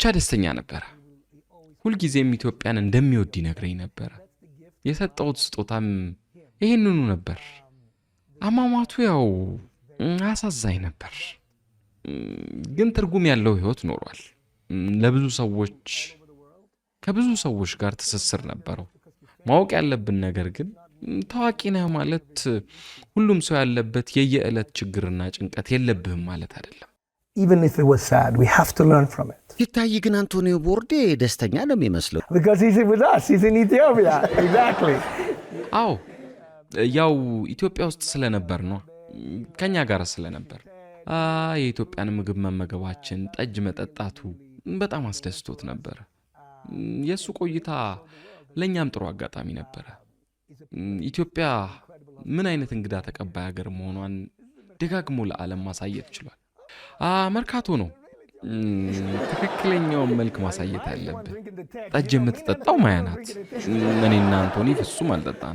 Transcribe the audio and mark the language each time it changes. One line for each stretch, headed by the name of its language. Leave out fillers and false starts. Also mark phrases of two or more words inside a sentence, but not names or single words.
Amharic: ደስተኛ ነበረ። ሁልጊዜም ኢትዮጵያን እንደሚወድ ይነግረኝ ነበረ። የሰጠሁት ስጦታም ይሄንኑ ነበር። አሟሟቱ ያው አሳዛኝ ነበር፣ ግን ትርጉም ያለው ህይወት ኖሯል። ለብዙ ሰዎች ከብዙ ሰዎች ጋር ትስስር ነበረው። ማወቅ ያለብን ነገር ግን ታዋቂ ነህ ማለት ሁሉም ሰው ያለበት የየዕለት ችግርና ጭንቀት የለብህም ማለት አይደለም።
English: Even if it was sad, we have to learn from it.
Amharic: ሲታይ ግን አንቶኒዮ ቦርዴ ደስተኛ ነው የሚመስለው።
English: Because he's with us, he's in Ethiopia. Exactly.
Amharic: አዎ ያው ኢትዮጵያ ውስጥ ስለነበር ነው፣ ከኛ ጋር ስለነበር የኢትዮጵያን ምግብ መመገባችን፣ ጠጅ መጠጣቱ በጣም አስደስቶት ነበር። የሱ ቆይታ ለኛም ጥሩ አጋጣሚ ነበር። ኢትዮጵያ ምን አይነት እንግዳ ተቀባይ ሀገር መሆኗን ደጋግሞ ለዓለም ማሳየት ችሏል። መርካቶ ነው ትክክለኛውን መልክ ማሳየት ያለብህ። ጠጅ የምትጠጣው ማያ ናት። እኔና አንቶኒ ፍጹም አልጠጣንም።